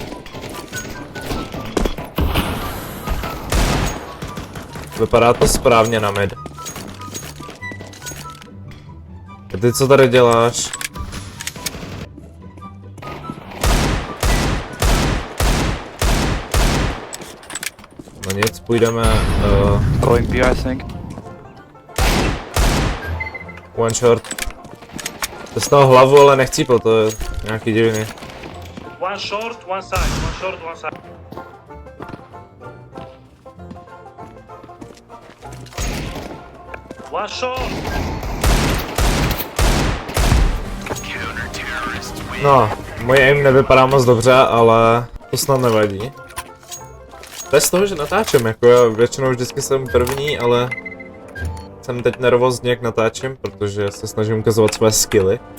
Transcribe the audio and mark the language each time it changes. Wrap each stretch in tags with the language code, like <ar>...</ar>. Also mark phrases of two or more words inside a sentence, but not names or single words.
<cs>Vypadá to správně na mid. A ty co tady děláš? No nic, půjdeme...</cs> <en>Going B, I think. One short.</en> <cs>Dostal hlavu, ale nechcípl, to je nějaký divný.</cs> <en>One short, one side, one short, one side. One short!</en> <cs>No, můj aim nevypadá moc dobře, ale to snad nevadí. To je z toho, že natáčím, jako já většinou vždycky jsem první, ale jsem teď nervózní, jak natáčím, protože se snažím ukazovat své skilly.</cs>